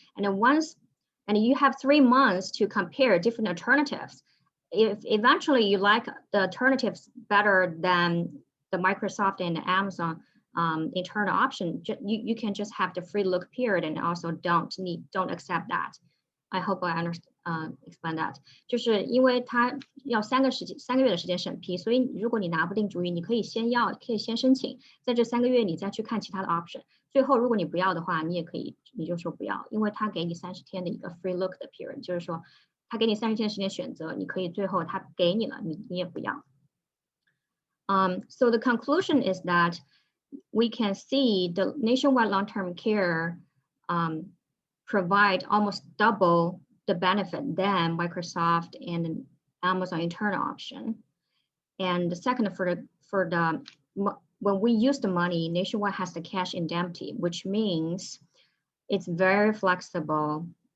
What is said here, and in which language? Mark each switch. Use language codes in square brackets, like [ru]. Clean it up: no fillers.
[en] And then you have 3 months to compare different alternatives. If eventually you like the alternatives better than the Microsoft and the Amazon internal option, you can just have the free look period and also don't accept that. I hope I explain that， [zh] 就是因为它要3个月的时间审批，所以如果你拿不定主意，你可以先申请，在这3个月你再去看其他的 option。最后如果你不要的话，你就说不要，因为他给你30天的一个 free look 的 period， 就是说他给你30天的时间选择，你可以最后他给你了，你也不要。 [en] So the conclusion is that we can see the nationwide long-term care provide almost double the benefit than Microsoft and Amazon internal option. And the second, when we use the money, Nationwide has the cash indemnity, which means it's very flexible.